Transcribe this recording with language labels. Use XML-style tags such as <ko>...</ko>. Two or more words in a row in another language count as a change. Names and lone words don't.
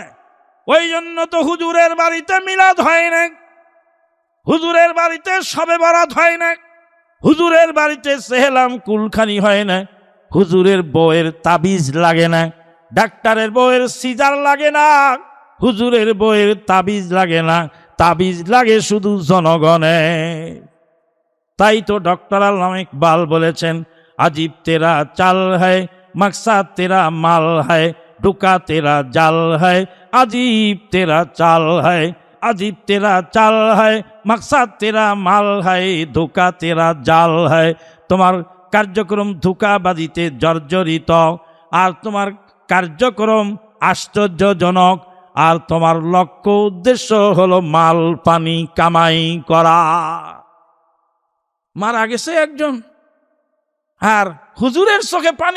<bn>ওই জন্য তো হুজুরের বাড়িতে মিলাদ হয় না, হুজুরের বাড়িতে শবে বরাত হয় না, হুজুরের বাড়িতে সেহেলাম কুলখানি হয় না, হুজুরের বউয়ের তাবিজ লাগে না, ডাক্তারের বউয়ের সিজার লাগে না, হুজুরের বউয়ের তাবিজ লাগে না, তাবিজ লাগে শুধু জনগণের। তাই তো ডক্টর আল্লামা ইকবাল বলেছেন,</bn> <ur>عجیب تیرا چال ہے مقصد تیرا مال ہے ڈھکا تیرا جال ہے عجیب تیرا چال ہے عجیب تیرا چال ہے مقصد تیرا مال ہے دھوکا تیرا جال ہے.</ur> <bn>তোমার কার্যক্রম ধোঁকাবাজিতে জর্জরিত, আর তোমার কার্যক্রম আশ্চর্যজনক, আর তোমার লক্ষ্য উদ্দেশ্য হলো মাল পানি কামাই করা। মারা গেছে একজন, আর হুজুরের চোখে পানি।</bn>